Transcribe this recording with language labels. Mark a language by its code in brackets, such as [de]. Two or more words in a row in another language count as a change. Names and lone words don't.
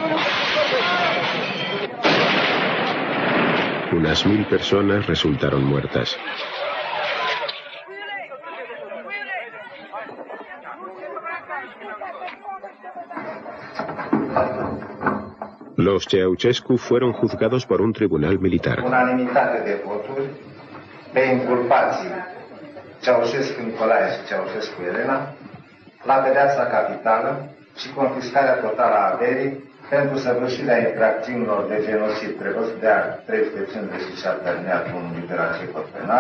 [es] Unas 1000 personas resultaron muertas. Los Ceausescu fueron juzgados por un tribunal militar. [ro] Unanimitate de voturi pe inculpații Ceausescu Nicolae și Ceausescu Elena la pedeapsa capitală și confiscarea totală a averii pentru săvârșirea infracțiunilor de genocid prevăzut de art 357 alineatul 1 litera C cod penal.